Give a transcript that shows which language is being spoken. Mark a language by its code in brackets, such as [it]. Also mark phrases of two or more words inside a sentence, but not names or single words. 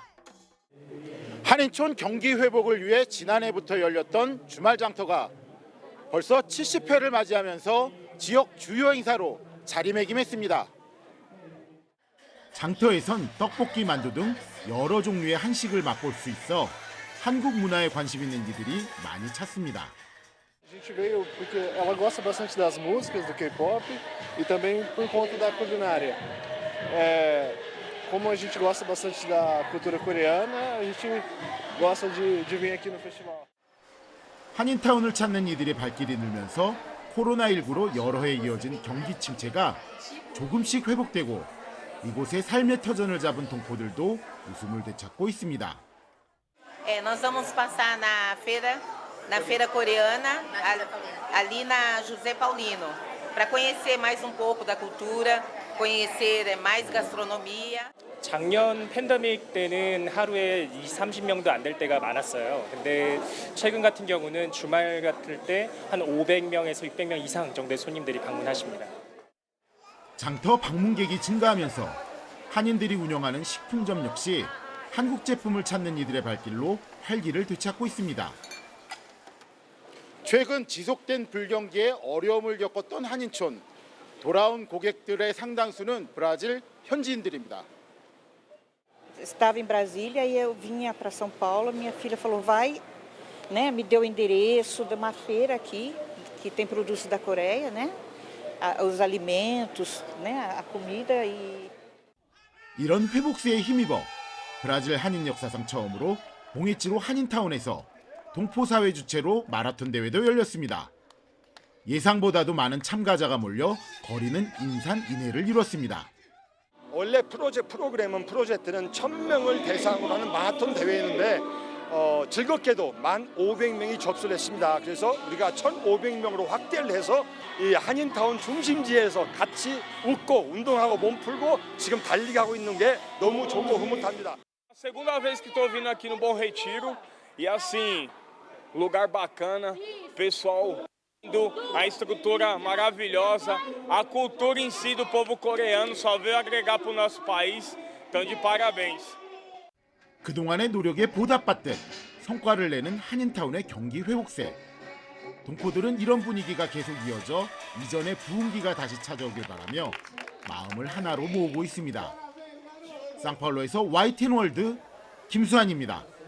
[ko] 한인촌 경기 회복을 위해 지난해부터 열렸던 주말장터가 벌써 70회를 맞이하면서 지역 주요 행사로 자리매김했습니다. 장터에선 떡볶이, 만두 등 여러 종류의 한식을 맛볼 수 있어 한국 문화에 관심 있는 이들이 많이 찾습니다. [pt] A gente veio porque ela gosta bastante das músicas do K-pop e também por conta da culinária. Como a gente gosta bastante da cultura coreana, a gente gosta de vir aqui no festival. [ko] 한인타운을 찾는 이들의 발길이 늘면서 코로나19로 여러 해 이어진 경기 침체가 조금씩 회복되고 이곳에 삶의 터전을 잡은 동포들도 웃음을 되찾고 있습니다. [pt] Nós vamos passar na feira coreana, ali na José Paulino, para conhecer mais um pouco da cultura, conhecer mais gastronomia. [ko] 작년 팬데믹 때는 하루에 20-30명도 안 될 때가 많았어요. 근데 최근 같은 경우는 주말 같을 때 한 500명에서 600명 이상 정도의 손님들이 방문하십니다. 장터 방문객이 증가하면서 한인들이 운영하는 식품점 역시 한국 제품을 찾는 이들의 발길로 활기를 되찾고 있습니다. 최근 지속된 불경기에 어려움을 겪었던 한인촌. 돌아온 고객들의 상당수는 브라질 현지인들입니다. [pt] Estava em Brasília e eu vinha para São Paulo. Minha filha falou, vai, né? Me deu o endereço de uma feira aqui que tem produtos da Coreia, né? Os alimentos, né? A comida e. [ko] 이런 회복세에 힘입어 브라질 한인 역사상 처음으로 봉해지로 한인타운에서 동포사회 주최로 마라톤 대회도 열렸습니다. 예상보다도 많은 참가자가 몰려 거리는 인산인해를 이뤘습니다. 원래 프로그램은 프로젝트는 1,000명을 대상으로 하는 마라톤 대회였는데 즐겁게도 1,500명이 접수를 했습니다. 그래서 우리가 1,500명으로 확대를 해서 이 한인타운 중심지에서 같이 웃고 운동하고 몸 풀고 지금 달리기 하고 있는 게 너무 좋고 흐뭇합니다. [pt] Segunda vez que estou vindo aqui no Bom Retiro e assim, lugar bacana, pessoal lindo, a estrutura maravilhosa, a cultura em si do povo coreano só veio agregar para o nosso país. Então de parabéns. [ko] 그동안의 노력에 보답받듯 성과를 내는 한인타운의 경기 회복세. 동포들은 이런 분위기가 계속 이어져 이전의 부흥기가 다시 찾아오길 바라며 마음을 하나로 모으고 있습니다. 상파울로에서 YTN월드 김수환입니다.